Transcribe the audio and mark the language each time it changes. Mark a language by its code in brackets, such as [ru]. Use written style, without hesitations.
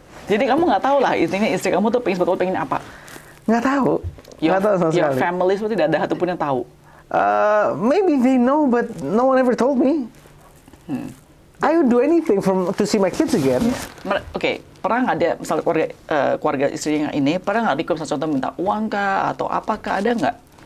[id] Jadi kamu nggak tahu lah intinya istri kamu tuh pengen apa? Nggak tahu. Nggak tahu sama [en] Your [id] sekali. family itu tidak ada satupun yang tahu. [en] Maybe they know, but no one ever told me. I would do anything to see my kids again. [id] Oke, pernah nggak dia misalnya keluarga istrinya ini pernah nggak Rico misalnya contoh minta uang kah atau apakah, ada nggak?